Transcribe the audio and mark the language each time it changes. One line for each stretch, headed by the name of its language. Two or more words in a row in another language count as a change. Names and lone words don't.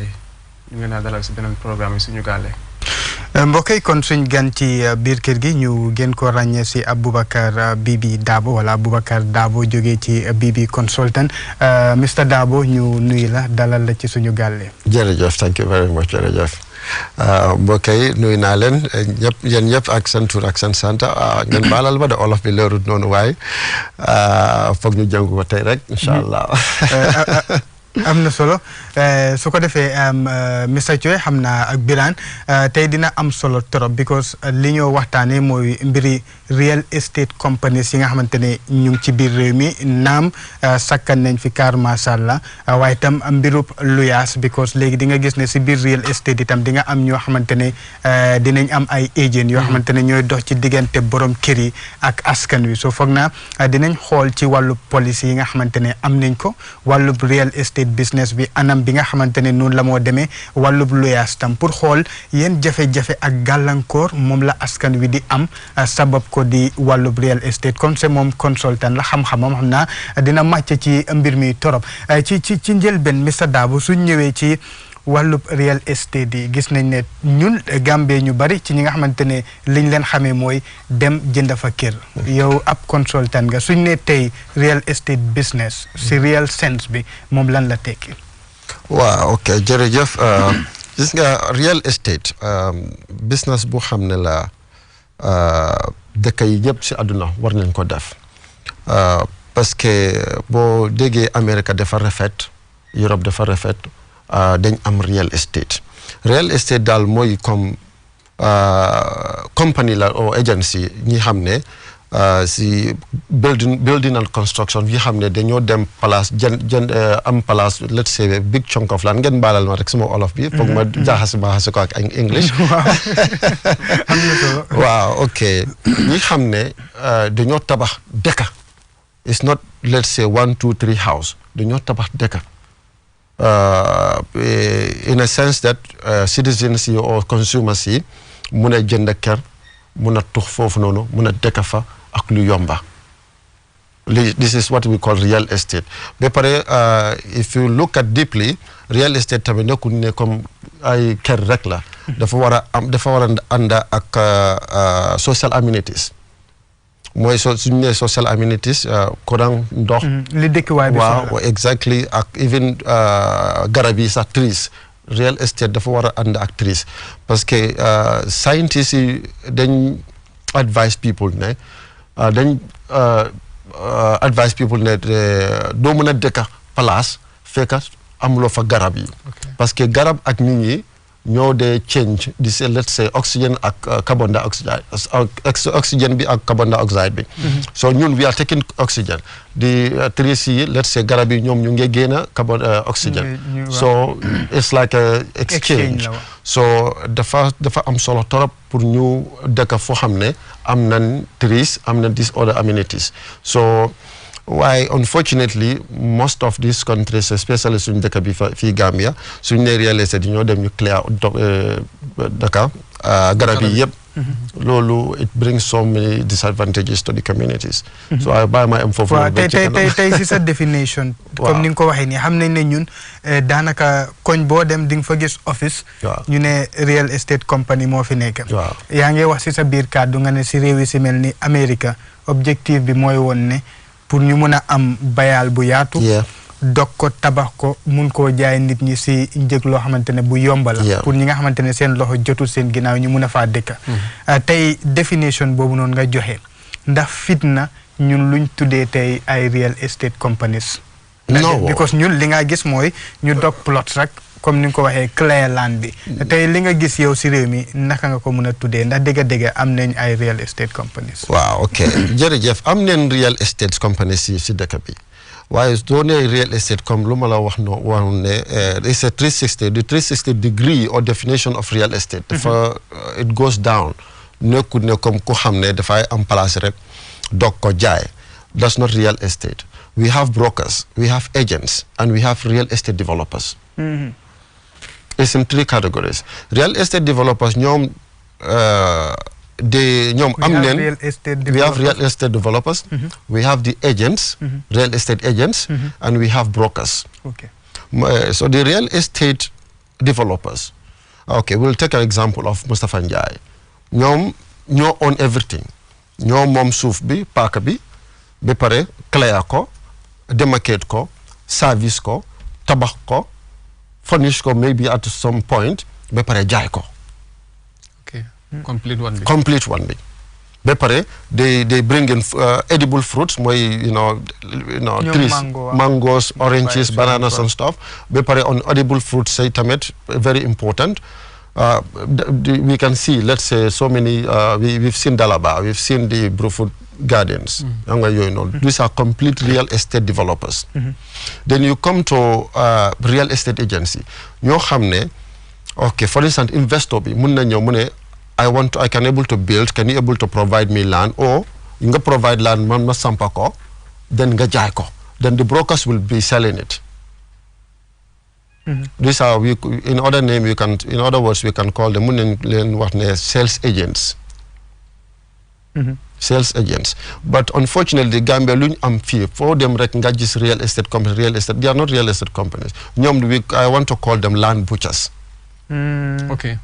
Wolof: ñu ngi leen a dalal si beneen programme yi Sunu Galleh. mbokk yi kon suñ gan ci biir kër gi ñu gën ko ràññee si Aboubacar Bibi Dabo wala Aboubacar Dabo jógee ci Bibi Consultant Mr Dabo ñu nuyu la dalal la ci Sunu Galleh. jërëjëf
English: thank you very much
Wolof: jërëjëf mbokk yi nuyu naa leen ñëpp yéen ñëpp ak seen tur ak seen sant ngeen baalal ma de olof bi leerut noonu waaye foog ñu jàng ko tey rek
Arabic: إن شاء الله.
Wolof: am na solo su ko defee Mr Thioy xam naa ak Birane tey dina am solo trop because li ñoo waxtaanee mooy mbiri
English: real estate companies
Wolof: yi nga xamante ne ñu ngi ci biir réew mi naam sakkan nañ fi kaar
Arabic: ما شاء الله
Wolof: waaye itam mbirub luyaas because léegi di nga gis ne si biir
English: real estate
Wolof: itam di nga am ñoo xamante ne dinañ am ay agent yoo xamante ne ñooy dox ci diggante borom kër yi ak askan wi so foog naa dinañ xool ci wàllu policy yi nga xamante ne am nañ ko wàllub
English: real estate business
Wolof: bi anam bi nga xamante ne noonu la moo demee wàllub luyaas tam pour xool yéen jafe-jafe ak gàllankoor moom la askan wi di am sabab ko di wàllub
English: real estate
French: comme c'est
Wolof: moom consultant la xam-xamam xam naa dina màcc ci mbir mi torop ci njëlbeen Mr Dabo suñ ñëwee ci wàllub real estate yi gis nañ ne ñun Gambie ñu bari ci ñi nga xamante ne liñ leen xamee mooy dem jënd fa kër yow ab consultant nga suñ ne tey
English: real estate business
Wolof: si
English: real sense
Wolof: bi moom lan la tekki. waaw ok jërëjëf gis nga
English: real estate business
Wolof: bu xam ne la dëkk yi ñëpp si àdduna war nañ ko def
French: parce que
Wolof: boo déggee Amérique dafa rafet Europe dafa rafet. dañ am
English: real estate
Wolof: daal mooy comme company la ou agency ñi xam ne si
English: building and construction
Wolof: yi xam ne dañoo dem place jënd am place
English: let's say big chunk of land
Wolof: ngeen baalal ma rek sama olof bi foog ma jaaxase ko ak English waaw ok ñi xam ne dañoo tabax dëkka
English: it's not let's say 1 2 3 house
Wolof: dañoo tabax dëkka in
English: a sense that citizens
Wolof: yi or consumers yi mun a jënd kër mun a tux foofu noonu mun a dëkk fa ak lu yomba
English: this is what we call real estate
Wolof: ba pare
English: if you look at deeply real estate
Wolof: tamit nekkul ne comme ay kër rek la dafa war a ànd ak
English: social amenities
Wolof: mooy suñu nee
English: social amenities
Wolof: courant ndox. li dëkkuwaay bi waaw exactly ak even garab yi sax trees
English: real estate
Wolof: dafa war a ànd ak trees parce que scientists yi dañ
English: advise people
Wolof: ne doo mën a dëkka place fekka amuloo fa garab yi.
French: parce que
Wolof: garab ak nit ñi ñoo dee change di say
English: let's say oxygen
Wolof: ak
English: carbon dioxide
Wolof: oxygen bi ak
English: carbon dioxide
Wolof: bi. so ñun
English: we are taking oxygen
Wolof: di trees yi
English: let's say
Wolof: garab yi ñoom ñu ngi génn
English: carbon oxygen. so it's like a exchange.
Wolof: so dafa am solo torop pour ñu dëkk foo xam ne am nañ trees am na
English: these other amenities so.
Wolof: waaye
English: unfortunately most of these countries especially
Wolof: suñu dëkk bi fii Gambia suñu nee
English: real estate
Wolof: yi ñoo dem ñu clear dëkk garab yi yëpp.
English: loolu it brings so many disadvantages to the communities.
Wolof: so I bàyyi ma am foofu. waaw tey si sa definition. comme ni nga ko waxee nii xam nañ ne ñun daanaka koñ boo dem di nga fa gis office. ñu ne
English: real estate company
Wolof: moo fi nekk. yaa ngi wax si sa biir kàddu nga ne si réew yi si mel ni Amérique objectif bi mooy woon ne pour ñu mun a am bayal bu yaatu. dog ko tabax ko mun koo jaay nit ñi si njëg loo xamante ne bu yomba la pour ñi nga xamante ne seen loxo jotul seen ginnaaw ñu mun a faa dëkka tey définition boobu noonu nga joxe ndax fitna ñun luñ tuddee tey ay
English: real estate companies
Wolof: no because ñun li nga gis mooy ñu dog plot rek comme ni nga ko waxee
English: clear land
Wolof: bi tey li nga gis yow si réew mi naka nga ko mën a tuddee ndax dëgg-dëgg am nañ ay
English: real estate companies
Wolof: waaw ok jërëjëf am nañ
English: real estate companies
Wolof: yi si dëkk bi waaye soo nee
English: real estate
Wolof: comme lu ma la wax ne
English: it's a 360 the 360 degree or definition of real estate dafa it goes down
Wolof: nekkul ne comme ku xam ne dafay am place rek dog ko jaay
English: that's not real estate we have brokers we have agents and we have real estate developers it's in 3 categories real estate developers ñoom
Wolof: am neen
English: we have real estate developers we have the agents real estate agents and we have brokers so the real estate developers okay we'll take an example of Mustafa Njie
Wolof: ñoom ñoo
English: own everything
Wolof: ñoo moom suuf bi paaka bi ba pare
English: clear ko demarcate ko service ko tabax ko furnish ko maybe at some point
Wolof: ba pare jaay ko
English: complete one
Wolof: bi ba pare
English: they bring in edible fruits mooy trees mangoes oranges bananas and stuff
Wolof: ba pare
English: on edible fruits say tamit very important we can see let's say so many we've seen Dalaba we've seen the Brufut Gardens these are complete real estate developers then you come to real estate agency
Wolof: ñoo xam ne
English: okay for instance investor bi mun na ñëw
Wolof: mu ne
English: I can able to build can you able to provide me land or nga provide land
Wolof: man ma sampa ko
English: then
Wolof: nga jaay ko
English: then the brokers will be selling it these are in other words we can call them
Wolof: mun nañ leen wax ne
English: sales agents sales agents but unfortunately Gambia
Wolof: luñ am fii foo dem rek nga gis
English: real estate companies they are not real estate companies ñoom I want to call them land butchers okay